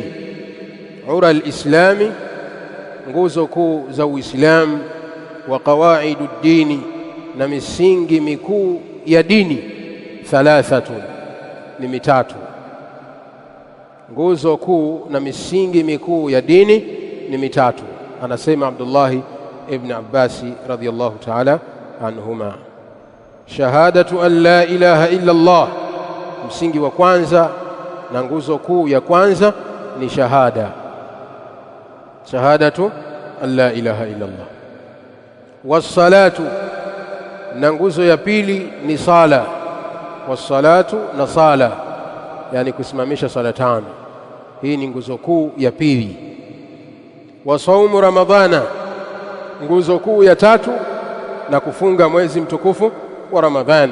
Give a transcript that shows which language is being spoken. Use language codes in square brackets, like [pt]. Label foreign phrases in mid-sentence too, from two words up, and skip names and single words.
[ar] عرى الإسلام, [sw] nguzo kuu za Uislamu, [ar] وقواعد الدين, [sw] na misingi mikuu ya dini. Thalathatun, ni mitatu. Nguzo kuu na misingi mikuu ya dini ni mitatu, anasema Abdullah ibn Abbas [ar] رضي الله تعالى عنهما. شهادة أن لا إله إلا الله, [sw] msingi wa kwanza na nguzo kuu ya kwanza ni shahada, [ar] شهادة أن لا إله إلا الله. Wassalatu, [sw] na nguzo ya pili ni sala. Wassalatu, na sala, yani kusimamisha sala tano. Hii ni nguzo kuu ya pili. [ar] وصوم رمضان, [sw] nguzo kuu ya tatu, na kufunga mwezi mtukufu wa Ramadhan.